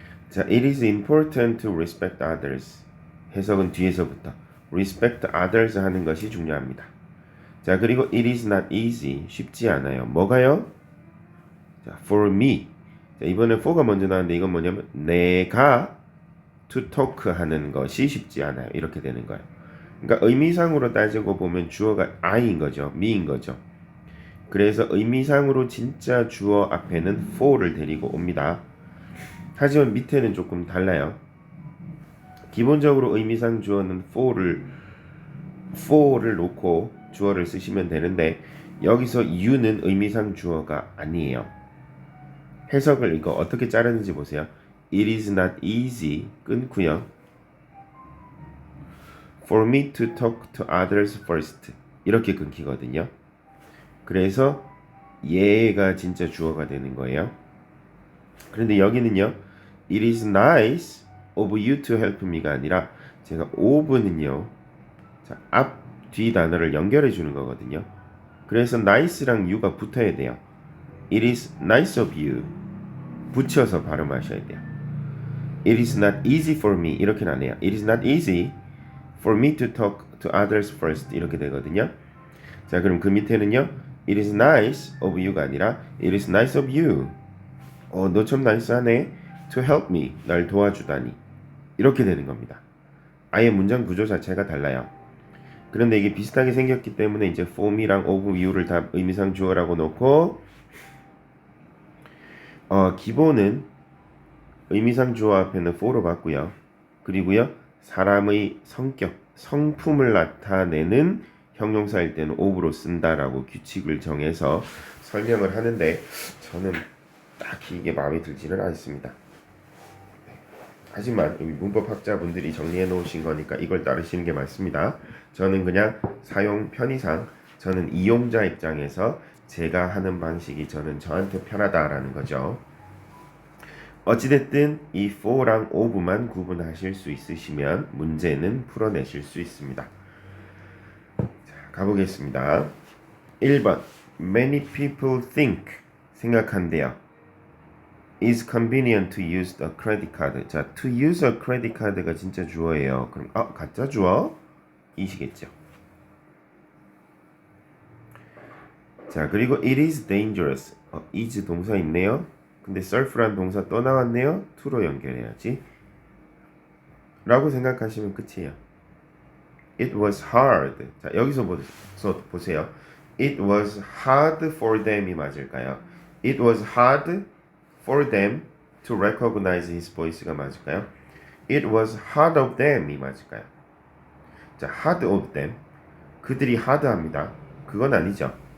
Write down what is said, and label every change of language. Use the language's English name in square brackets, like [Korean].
[English] 자, it is important to respect others. [Korean] 해석은 뒤에서부터 [English] respect others [Korean] 하는 것이 중요합니다. 자, 그리고 [English] it is not easy. [Korean] 쉽지 않아요. 뭐가요? 자, [English] for me. [Korean] 자, 이번에 for가 먼저 나왔는데 이건 뭐냐면 내가 [English] to talk [Korean] 하는 것이 쉽지 않아요. 이렇게 되는 거예요. 그러니까 의미상으로 따지고 보면 주어가 I인 거죠. me인 거죠. 그래서 의미상으로 진짜 주어 앞에는 for를 데리고 옵니다. 하지만 밑에는 조금 달라요. 기본적으로 의미상 주어는 for를 놓고 주어를 쓰시면 되는데 여기서 you는 의미상 주어가 아니에요. 해석을 이거 어떻게 자르는지 보세요. [English] It is not easy 끊고요. For me to talk to others first [Korean] 이렇게 끊기거든요. 그래서 얘가 진짜 주어가 되는 거예요. 그런데 여기는요. [English] It is nice of you to help me가 [Korean] 아니라 제가 [English] of는요. [Korean] 자, 앞, 뒤 단어를 연결해 주는 거거든요. 그래서 nice랑 you가 붙어야 돼요. [English] It is nice of you [Korean] 붙여서 발음하셔야 돼요. [English] It is not easy for me [Korean] 이렇게는 안 해요. [English] It is not easy for me to talk to others first [Korean] 이렇게 되거든요. 자, 그럼 그 밑에는요. [English] It is nice of you가 [Korean] 아니라 [English] It is nice of you. [Korean] 너 참 나이스하네. [English] To help me [Korean] 날 도와주다니 이렇게 되는 겁니다. 아예 문장 구조 자체가 달라요. 그런데 이게 비슷하게 생겼기 때문에 이제 for me랑 of you를 다 의미상 주어라고 놓고 기본은 의미상 주어 앞에는 for로 봤고요. 그리고요. 사람의 성격, 성품을 나타내는 형용사일 때는 of로 쓴다라고 규칙을 정해서 설명을 하는데 저는 딱히 이게 마음에 들지는 않습니다. 하지만 여기 문법학자분들이 정리해 놓으신 거니까 이걸 따르시는 게 맞습니다. 저는 그냥 사용 편의상 저는 이용자 입장에서 제가 하는 방식이 저는 저한테 편하다라는 거죠. 어찌됐든 이 for랑 of만 구분하실 수 있으시면 문제는 풀어내실 수 있습니다. 자, 가보겠습니다. [English] 1번 Many people think [Korean] 생각한대요. [English] is convenient to use a credit card. 자, to use a credit card가 [Korean] 진짜 주어예요. 그럼 가짜 주어? 이시겠죠. 자, 그리고 [English] it is dangerous. [Korean] is 동사 있네요. 근데 surf란 동사 또 나왔네요. to로 연결해야지. 라고 생각하시면 끝이에요. [English] It was hard. [Korean] 자, 여기서 보세요. [English] It was hard for them이 [Korean] 맞을까요? [English] It was hard for them to recognize his voice가 맞을까요? It was hard of them이 [Korean] 맞을까요? 자, [English] hard of them. [Korean] 그들이 하드합니다. 그건 아니죠.